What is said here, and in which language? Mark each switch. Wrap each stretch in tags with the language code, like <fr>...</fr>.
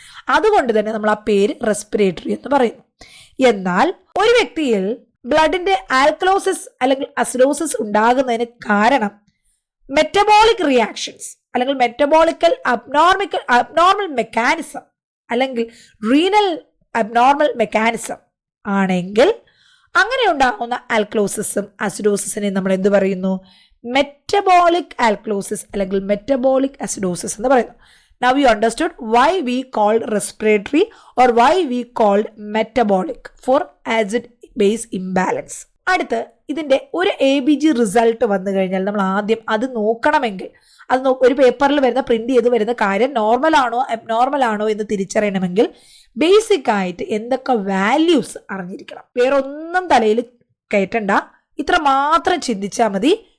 <ml>അതുകൊണ്ട് തന്നെ നമ്മൾ ആ പേര് റെസ്പിറേറ്ററി എന്ന് പറയുന്നു. എന്നാൽ ഒരു വ്യക്തിയിൽ ബ്ലഡിന്റെ ആൽക്കലോസിസ് അല്ലെങ്കിൽ അസിഡോസിസ് ഉണ്ടാകുന്നതിന് കാരണം മെറ്റബോളിക് റിയാക്ഷൻസ് അല്ലെങ്കിൽ മെറ്റബോളിക്കൽ അബ്നോർമൽ മെക്കാനിസം അല്ലെങ്കിൽ റീനൽ അബ്നോർമൽ മെക്കാനിസം ആണെങ്കിൽ അങ്ങനെ ഉണ്ടാകുന്ന ആൽക്കലോസിസും അസിഡോസിസിനെ നമ്മൾ എന്ത് പറയുന്നു? മെറ്റബോളിക് ആൽക്കലോസിസ് അല്ലെങ്കിൽ മെറ്റബോളിക് അസിഡോസിസ് എന്ന് പറയുന്നു.</ml> <en>Now you understood why we called respiratory or why we called metabolic for acid base imbalance.</en> <ml>അടുത്ത് ഇതിന്റെ ഒരു ABG റിസൾട്ട് വന്നു കഴിഞ്ഞാൽ നമ്മൾ ആദ്യം അത് നോക്കണമെങ്കിൽ ഒരു പേപ്പറിൽ വരുന്ന പ്രിന്റ് ചെയ്ത് വരുന്ന കാര്യം നോർമൽ ആണോ അബ്നോർമൽ ആണോ എന്ന് തിരിച്ചറിയണമെങ്കിൽ ബേസിക് ആയിട്ട് എന്തൊക്കെ വാല്യൂസ് അറിഞ്ഞിരിക്കണം. വേറൊന്നും തലയിൽ കയറ്റണ്ട, ഇത്ര മാത്രം ചിന്തിച്ചാൽ മതി.</ml>